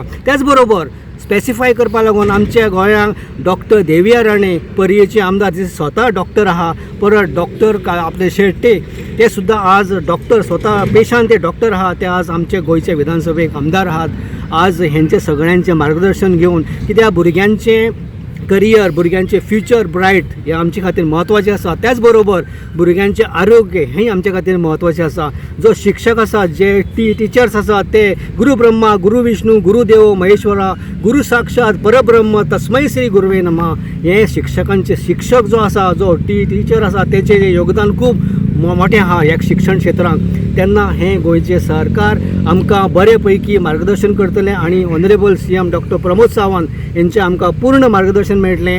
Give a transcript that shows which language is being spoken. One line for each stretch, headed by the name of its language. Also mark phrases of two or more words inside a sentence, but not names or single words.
Konkani: त्याच बरोबर स्पेसिफाय करपा लागून आमच्या गोंयांत डॉक्टर देविया राणे परयेचे आमदार जे स्वता डॉक्टर आहा, परत डॉक्टर आपले शेट्टे ते सुद्दां आज डॉक्टर स्वता पेशान ते डॉक्टर आहा, ते आज आमचे गोंयचे विधानसभेक आमदार आहात. आज हेंचे सगळ्यांचे मार्गदर्शन घेवन कित्याक भुरग्यांचे करियर भुरग्यांचे
English: future bright
Konkani: हे आमचे खातीर म्हत्वाचें आसा. त्याच बरोबर भुरग्यांचे आरोग्य हें आमचे खातीर म्हत्वाचें आसा. जो शिक्षक आसा जे टिचर्स आसात ते
Sanskrit: गुरु ब्रह्मा गुरु विष्णू गुरु देव महेश्वरा गुरु साक्षात परब्रह्म तस्मै श्री गुरुवे नमः.
Konkani: हे शिक्षकांचे शिक्षक जो आसा जो टिचर आसा तेचें योगदान खूब मोठें आहा ह्या शिक्षण क्षेत्रांत. तेन्ना हें गोंयचें सरकार आमकां बरे पैकी मार्गदर्शन करतलें आनी
English: honourable CM
Konkani: डॉक्टर प्रमोद सावंत हेंचें आमकां पूर्ण मार्गदर्शन मेळटलें.